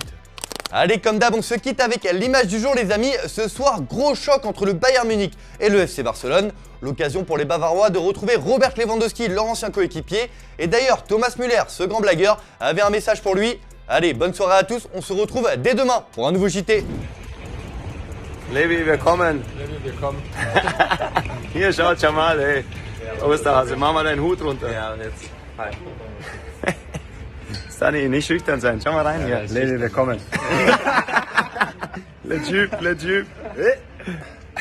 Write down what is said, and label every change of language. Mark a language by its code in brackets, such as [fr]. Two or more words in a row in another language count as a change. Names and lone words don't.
[fr] Allez, comme d'hab, on se quitte avec l'image du jour les amis. Ce soir, gros choc entre le Bayern Munich et le FC Barcelone. L'occasion pour les Bavarois de retrouver Robert Lewandowski, leur ancien coéquipier. Et d'ailleurs, Thomas Müller, ce grand blagueur, avait un message pour lui. Allez, bonne soirée à tous, on se retrouve dès demain pour un nouveau JT. [de] Levi, willkommen. Levi, willkommen. Hier, schaut Jamal, ey. Osterhase, mach mal deinen Hut runter. Ja, und jetzt. Hi. Sunny, nicht schüchtern sein. Schau mal rein hier. Levi, willkommen. Le Typ, le Typ.